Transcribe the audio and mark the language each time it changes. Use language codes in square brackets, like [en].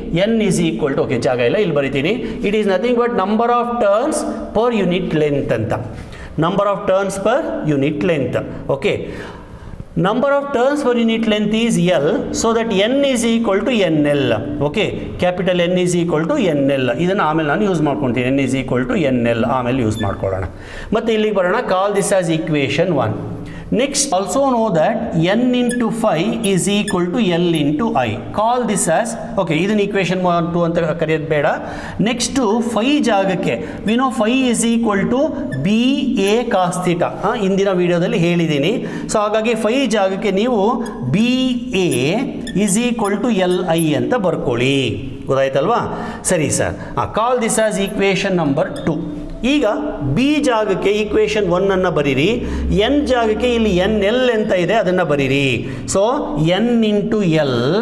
[en] n is equal to, okay [kn] ಜಾಗ ಇಲ್ಲ, ಇಲ್ಲಿ ಬರಿತೀನಿ. [en] It is nothing but number of turns per unit length ಅಂತ. Number of turns per unit length. Okay, number of turns per unit length is L, so that N is equal to NL. Okay, capital N is equal to NL. [kn] ಇದನ್ನು ಆಮೇಲೆ ನಾನು use ಮಾಡ್ಕೊತೀನಿ. [en] N is equal to NL [kn] ಆಮೇಲೆ use ಮಾಡ್ಕೊಳ್ಳೋಣ. ಮತ್ತು ಇಲ್ಲಿಗೆ ಬರೋಣ. [en] Call this as equation 1. Next, also know that n into phi is equal to L into I. Call this as, [kn] okay, ಇದನ್ನು equation 1, 2 ಅಂತ ಕರೆಯೋದು ಬೇಡ. [en] next phi [kn] ಜಾಗಕ್ಕೆ [en] we know phi is equal to BA cos theta. [kn] ಇಂದಿನ ವಿಡಿಯೋದಲ್ಲಿ ಹೇಳಿದ್ದೀನಿ. So ಹಾಗಾಗಿ phi ಜಾಗಕ್ಕೆ ನೀವು [en] BA is equal to LI [kn] ಅಂತ ಬರ್ಕೊಳ್ಳಿ. ಗೊತ್ತಾಯ್ತಲ್ವಾ? ಸರಿ sir. [en] Call this as equation number 2. [kn] ಈಗ ಬಿ ಜಾಗಕ್ಕೆ ಈಕ್ವೇಷನ್ 1 ಅನ್ನು ಬರೀರಿ. ಎನ್ ಜಾಗಕ್ಕೆ ಇಲ್ಲಿ ಎನ್ ಎಲ್ ಅಂತ ಇದೆ, ಅದನ್ನು ಬರೀರಿ. [en] So N into L.